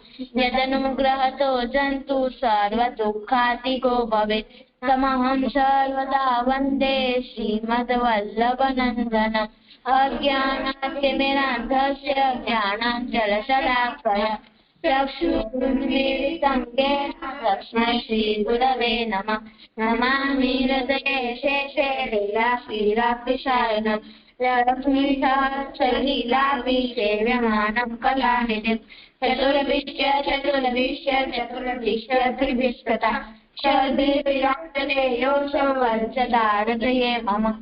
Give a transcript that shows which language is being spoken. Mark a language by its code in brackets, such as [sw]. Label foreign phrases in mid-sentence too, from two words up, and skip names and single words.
[sa] યદનુગ્રહતો જંતુ સર્વદુઃખાતિકો ભવેत् તમહં સર્વદા વંદે શ્રીમદ્વલ્લભનંદનम् અજ્ઞાનાતિમિરાન્ધસ્ય જ્ઞાનાંજલશલાકયા ચક્ષુરુન્મીલિतं येन तस्मै श्रीगुरवे नमः नमामि हृदये शेषे लीलाश्रीरात्रिशायनं लक्ष्मीशास्त्रलीलाभिसेव्यमानं कलानिधिं चतुर्भिश्च त्रिभिस्तथा षड्भिर्विराजते योऽसौ वर्चता हृदये मम।